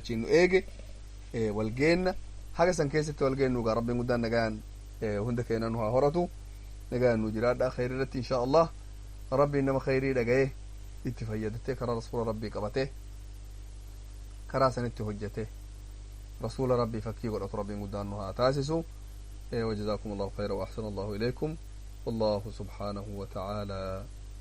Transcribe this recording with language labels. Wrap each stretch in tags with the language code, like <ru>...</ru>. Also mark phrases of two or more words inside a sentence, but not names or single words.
<om>achiin nu eege walgeenna haga san keessatti walgeennu gaa rabbiin guddaan nagaan hunda keenya nu haa horatu nagaan nu jiraadha khayrii irratti</om> <ar>إن شاء الله</ar> <om>rabbiin nama khayrii dhagaye itti fayyadattee karaa rasuula rabbii qabatee karaa sanitti hojjete rasuula rabbii fakkii godhatu rabbiin guddaan nu haa taasisu</om> <ar>وجزاكم الله خيرا وأحسن الله إليكم والله سبحانه وتعالى</ar>